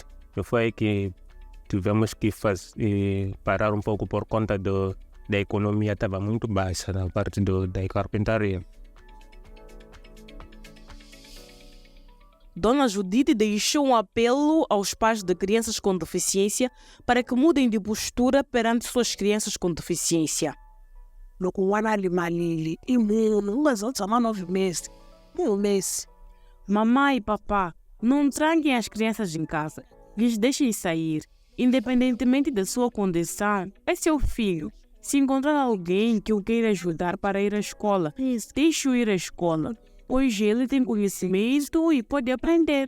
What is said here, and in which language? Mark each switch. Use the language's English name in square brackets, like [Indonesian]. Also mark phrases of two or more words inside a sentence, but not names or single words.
[Portuguese] E foi aí que tivemos que parar um pouco por conta da economia, estava muito baixa na parte da carpintaria. Dona Judite deixou um apelo aos pais de crianças com deficiência para que mudem de postura perante suas crianças com deficiência. [Tsonga] Loko n'wana a limalile i munhu u nga za u tshama 9 meses mu humesi. [Portuguese] Mamãe e papá, não tranquem as crianças em casa. Lhes deixem sair. Independentemente da sua condição, é seu filho. Se encontrar alguém que o queira ajudar para ir à escola, deixe-o ir à escola. Pois ele tem conhecimento e pode aprender.